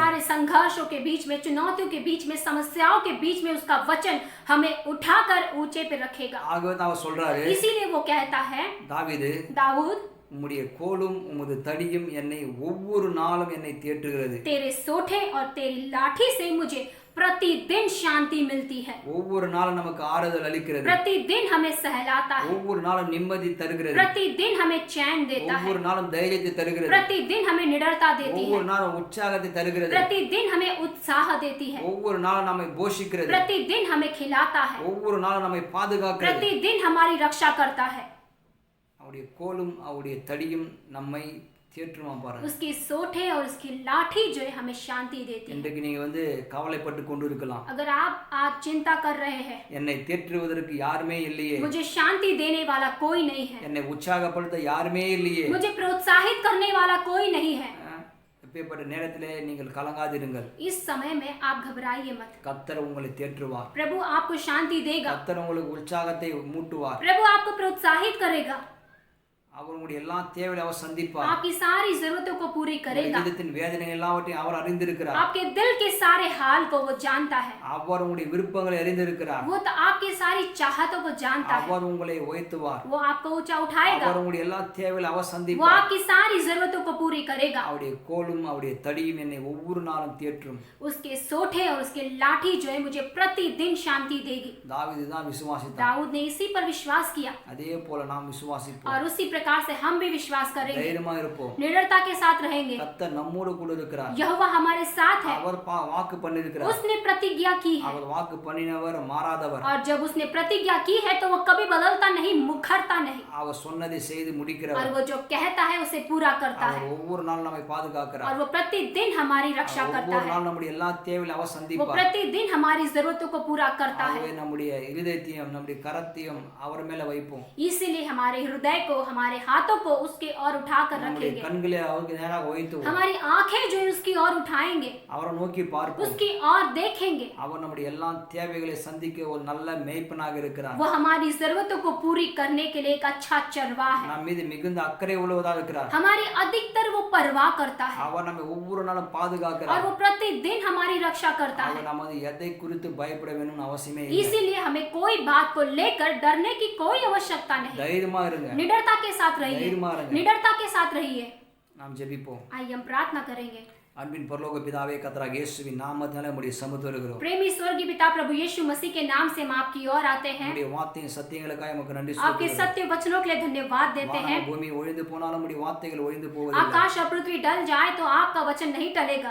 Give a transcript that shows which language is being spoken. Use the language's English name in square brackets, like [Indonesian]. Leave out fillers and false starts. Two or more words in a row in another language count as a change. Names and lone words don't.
[Hindi] सारे संघर्षों के बीच में, चुनौतियों के बीच में, समस्याओं के बीच में उसका वचन हमें उठाकर ऊंचे पे रखेगा. [Tamil] ஆகவே தான் அவர் சொல்றாரு, [Hindi] इसीलिए वो कहता है, [Tamil] தாவீது, [Hindi] दाऊद, [Tamil] உம்முடைய கோலும் உமது தடியும் என்னை ஒவ்வொரு நாளும் என்னை தேற்றுகிறது. [Hindi] तेरे सोंठे और तेरी लाठी से मुझे प्रतिदिन शांति मिलती है. [Tamil] ஒவ்வொரு நாளும் நமக்கு ஆறுதல் அளிக்கிறது. [Hindi] प्रतिदिन हमें सहलाता है. [Tamil] ஒவ்வொரு நாளும் நிம்மதி தருகிறது. [Hindi] प्रतिदिन हमें चैन देता है. [Tamil] ஒவ்வொரு நாளும் தைரியத்தை தருகிறது. [Hindi] प्रतिदिन हमें निडरता देती है. [Tamil] ஒவ்வொரு நாளும் உற்சாகத்தை தருகிறது. [Hindi] प्रतिदिन हमें उत्साह देती है. [Tamil] ஒவ்வொரு நாளும் நம்மை போஷிக்கிறது. [Hindi] प्रतिदिन हमें खिलाता है. [Tamil] ஒவ்வொரு நாளும் நம்மை பாதுகாக்கிறது. [Hindi] प्रतिदिन हमारी रक्षा करता है. [Tamil] அவருடைய கோலும் அவருடைய தடியும் நம்மை தேற்றுமா பாருங்க. [Hindi] उसकी सोंठे और उसकी लाठी जो है हमें शांति देती है. [Tamil] இன்றைக்கு நீங்க கவலைப்பட்டு கொண்டு இருக்கலாம். [Hindi] अगर आप आज चिंता कर रहे हैं, [Tamil] என்னை தேற்றுவதற்கு யாருமே இல்லையே, [Hindi] मुझे शांति देने वाला कोई नहीं है, [Tamil] என்னை உற்சாகப்படுத்த யாருமே இல்லையே, [Hindi] मुझे प्रोत्साहित करने वाला कोई नहीं है, [Tamil] இப்பேற்பட்ட நேரத்திலே நீங்கள் கலங்காதிருங்கள். [Hindi] इस समय में आप घबराइए मत. [Tamil] கர்த்தர் உங்களை தேற்றுவார். [Hindi] प्रभु आपको शांति देगा. [Tamil] கர்த்தர் உங்களுக்கு உற்சாகத்தை மூட்டுவார். [Hindi] प्रभु आपको प्रोत्साहित करेगा. [Tamil] அவர் உங்களுடைய எல்லா தேவையை அவர் சந்திப்பார். [Hindi] आपकी सारी जरूरतों को पूरी करेगा. [Tamil] இதயத்தின் வேதனை எல்லாவற்றையும் அவர் அறிந்திருக்கிறார். [Hindi] आपके दिल के सारे हाल को वो जानता है. [Tamil] அவர் உங்களுடைய விருப்பங்களை அறிந்திருக்கிறார். [Hindi] वो तो आपकी सारी चाहतों को जानता है. [Tamil] அவர் உங்களை உயர்த்துவார். [Hindi] वो आपको ऊंचा उठाएगा. [Tamil] அவர் உங்களுடைய எல்லா தேவைகளை அவர் वो சந்திப்பார். [Hindi] आपकी सारी जरूरतों को पूरी करेगा. [Tamil] அவருடைய கோலும் அவருடைய தடியும் என்னை ஒவ்வொரு நாளும் தேற்றும். [Hindi] उसके सोंठे और उसके लाठी जो है मुझे प्रतिदिन शांति देगी. [Tamil] தாவீது தான் விசுவாசித்தார். [Hindi] दाऊद ने इसी पर विश्वास किया [Tamil] அதே போல நாம் விசுவாசிப்போம். [Hindi] और उसी प्रकार प्रकार से हम भी विश्वास करेंगे, [Tamil] தைரியமா இருப்போம். [Hindi] निडरता के साथ रहेंगे। [Tamil] கர்த்தர் நம்மோடு கூட இருக்கிறார். [Hindi] यहोवा हमारे साथ है, [Tamil] அவர் வாக்கு பண்ணியிருக்கிறார். [Hindi] उसने प्रतिज्ञा की है, [Tamil] அவர் வாக்கு பண்ணினவர் மாறாதவர். [Hindi] और जब उसने प्रतिज्ञा की है तो वो कभी बदलता नहीं, मुखरता नहीं, [Tamil] அவர் சொன்னதை செய்து और முடிக்கிறவர். [Hindi] वो जो कहता है उसे पूरा करता அவர் है, [Tamil] ஒவ்வொரு நாளும் நம்மை பாதுகாக்கிறார். [Hindi] और वो प्रतिदिन हमारी रक्षा करता ஒவ்வொரு है, [Tamil] நாளும் நம்முடைய எல்லா தேவையும் அவர் वो சந்திப்பார். [Hindi] प्रतिदिन हमारी जरूरतों को पूरा करता है। [Tamil] ஆகவே நம்முடைய இருதயத்தையும் நம்முடைய கரத்தையும் அவர் மேல வைப்போம். [Hindi] इसीलिए हमारे हृदय को, हमारे हाथों को उसके ओर उठाकर நம்முடைய रखेंगे, [Tamil] கண்களை அவருக்கு நேராக வைத்து [Hindi] हमारी आंखें जो है उसकी ओर उठाएंगे, [Tamil] அவரை நோக்கி பார்ப்போம். [Hindi] उसकी ओर देखेंगे। [Tamil] அவர் நம்முடைய எல்லா தேவைகளை சந்திக்க ஒரு நல்ல மேய்ப்பனாக இருக்கிறார். [Hindi] वो हमारी जरूरतों को पूरी करने के लिए एक अच्छा चरवाह है, [Tamil] நம் மீது மிகுந்த அக்கறை உள்ளவராக இருக்கிறார். [Hindi] हमारी अधिकतर वो परवाह करता है, [Tamil] அவர் நம்மை ஒவ்வொரு நாளும் और பாதுகாக்கிறார். [Hindi] वो प्रतिदिन हमारी रक्षा करता है। [Tamil] அவர் நமது எதை குறித்து பயப்பட வேணும்னு அவசியமே இல்லை. [Hindi] इसीलिए हमें कोई बात को लेकर डरने की कोई आवश्यकता नहीं, [Tamil] தைரியமா இருங்க. [Hindi] निडरता के साथ रहिए, [Tamil] தைரியமா இருங்க. [Hindi] निडरता के साथ रहिए। [Tamil] நாம் ஜெபிப்போம். [Hindi] आइए हम प्रार्थना करेंगे। [Tamil] அன்பின் பரலோக பிதாவே, கர்த்தராகிய இயேசுவின் நாமத்தினாலே உம்முடைய சமூகத்தில் இருக்கிறோம். [Hindi] प्रेमी स्वर्गीय पिता प्रभु यीशु मसीह के नाम से हम आपकी ओर आते हैं, [Tamil] உம்முடைய வார்த்தையின் சத்தியங்களுக்காக உமக்கு நன்றி आपके சொல்கிறோம். [Hindi] सत्य वचनों के लिए धन्यवाद देते हैं। [Tamil] பூமி ஒழிந்து போனாலும் உம்முடைய வார்த்தைகள் ஒழிந்து போவதில்லை. [Hindi] आकाश और पृथ्वी टल जाए तो आपका वचन नहीं टलेगा।